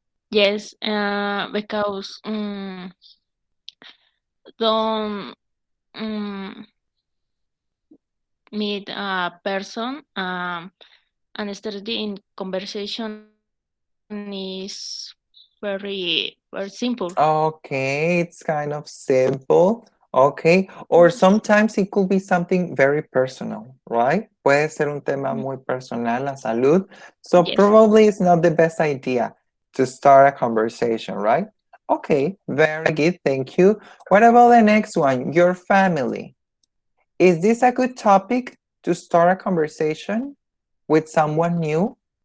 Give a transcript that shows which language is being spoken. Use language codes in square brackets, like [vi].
[en] Yes, because don't um, meet a person and starting conversation is very simple. Okay, it's kind of simple. Okay, or sometimes it could be something very personal, right? [es] Puede ser un tema muy personal, la salud. [en] So Yes. probably it's not the best idea to start a conversation, right? Okay, very good. Thank you. What about the next one? Your family. Is this a good topic to start a conversation with someone new?